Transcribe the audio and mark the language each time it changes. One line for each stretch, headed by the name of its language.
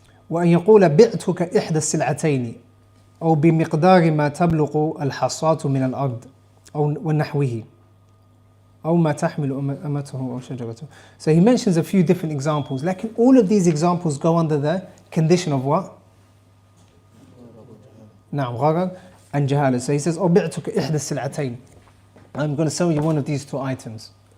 Arabic: وأن يقول بعتك إحدى السلعتين أو بمقدار ما تبلغ الحصاة من الأرض أو ونحوه أو ما تحمل أمته أو شجرته.
English: So he mentions a few different examples. Like all of these examples go under the condition of what?
Arabic: نعم غرر and جهالة.
English: So he says
Arabic: أو بعتك إحدى السلعتين.
English: I'm going to sell you one of these two items.